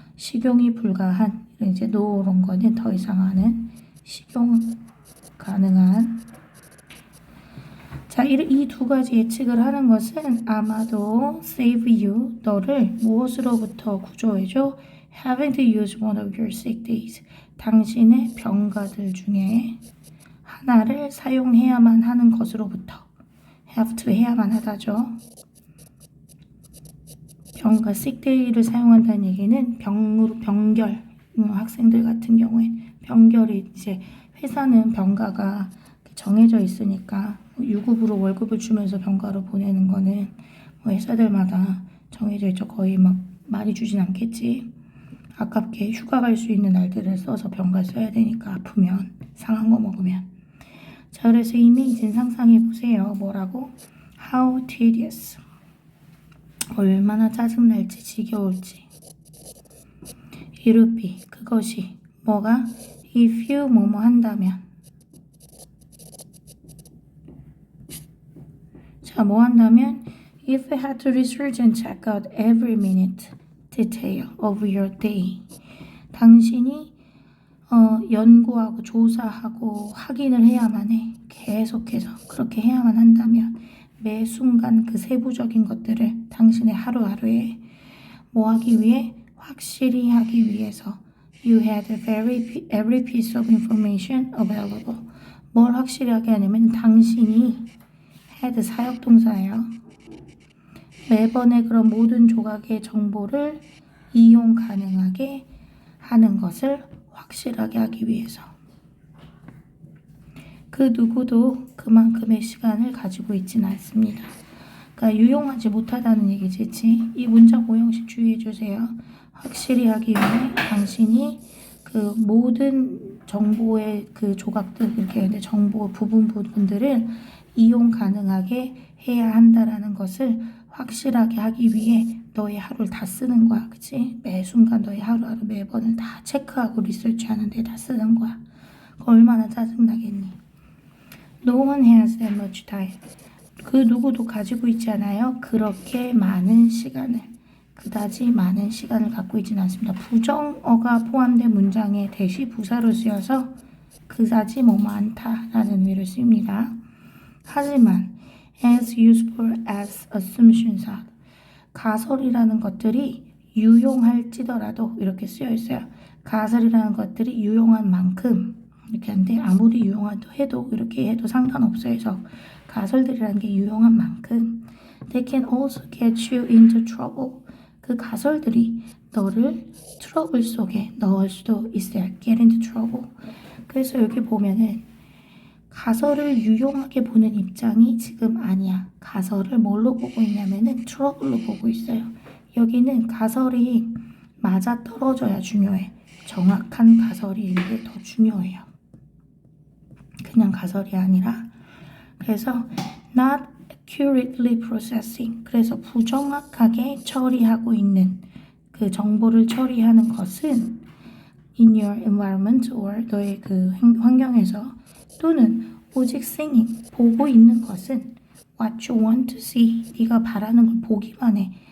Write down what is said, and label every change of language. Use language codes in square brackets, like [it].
[ko] 식용이 불가한. 이제 no longer는 더 이상 하는. 식용 가능한. 자, 이 두 가지 예측을 하는 것은 아마도 [en] save you. [ko] 너를 무엇으로부터 구조해줘? [en] Having to use one of your sick days. [ko] 당신의 병가들 중에 하나를 사용해야만 하는 것으로부터. have to 해야만 하다죠. 병가 sick day를 사용한다는 얘기는 병결, 학생들 같은 경우에 병결이 이제 회사는 병가가 정해져 있으니까 유급으로 월급을 주면서 병가로 보내는 거는 회사들마다 정해져 있죠. 거의 막 많이 주진 않겠지. 아깝게 휴가 갈 수 있는 날들을 써서 병가 써야 되니까 아프면 상한 거 먹으면. 자, 그래서 이미지는 상상해 보세요. 뭐라고? [en] How tedious. [ko] 얼마나 짜증날지 지겨울지. [en] It would be. [ko] 그것이 뭐가? [en] If you [ko] 뭐뭐 한다면. 자, 뭐 한다면? [en] If you had to research and check out every minute detail of your day. [ko] 당신이 연구하고 조사하고 확인을 해야만 해. 계속해서 그렇게 해야만 한다면 매 순간 그 세부적인 것들을 당신의 하루하루에 뭐 하기 위해? 확실히 하기 위해서 [en] You had every piece of information available. [ko] 뭘 확실하게 하냐면 당신이 had 사역동사예요. 매번의 그런 모든 조각의 정보를 이용 가능하게 하는 것을 확실하게 하기 위해서. 그 누구도 그만큼의 시간을 가지고 있지는 않습니다. 그러니까 유용하지 못하다는 얘기지. 이 문장 오형식 주의해 주세요. 확실히 하기 위해 당신이 그 모든 정보의 그 조각들 이렇게 근데 정보 부분들을 이용 가능하게 해야 한다라는 것을 확실하게 하기 위해 너의 하루를 다 쓰는 거야. 그치? 매 순간 너의 하루하루 매번을 다 체크하고 리서치하는데 다 쓰는 거야. 얼마나 짜증나겠니? [en] No one has that much time. [ko] 그 누구도 가지고 있지 않아요. 그렇게 많은 시간을. 그다지 많은 시간을 갖고 있지는 않습니다. 부정어가 포함된 문장의 대시 부사로 쓰여서 그다지 뭐 많다라는 의미로 쓰입니다. 하지만 [en] as useful as assumptions are. [ko] 가설이라는 것들이 유용할지더라도 이렇게 쓰여 있어요. 가설이라는 것들이 유용한 만큼 이렇게 하는데 아무리 유용하도 해도 이렇게 해도 상관없어요. 그래서 가설들이라는 게 유용한 만큼 [en] they can also get you into trouble. [ko] 그 가설들이 너를 트러블 속에 넣을 수도 있어요. [en] get into trouble. [ko] 그래서 여기 보면은 가설을 유용하게 보는 입장이 지금 아니야. 가설을 뭘로 보고 있냐면은 트러블로 보고 있어요. 여기는 가설이 맞아 떨어져야 중요해. 정확한 가설이 이게 더 중요해요. 그냥 가설이 아니라. 그래서 [en] not accurately processing. [ko] 그래서 부정확하게 처리하고 있는 그 정보를 처리하는 것은 [en] in your environment or [ko] 너의 그 환경에서 또는 오직 seeing 보고 있는 것은 [en] what you want to see [ko] 네가 바라는 걸 보기만 해.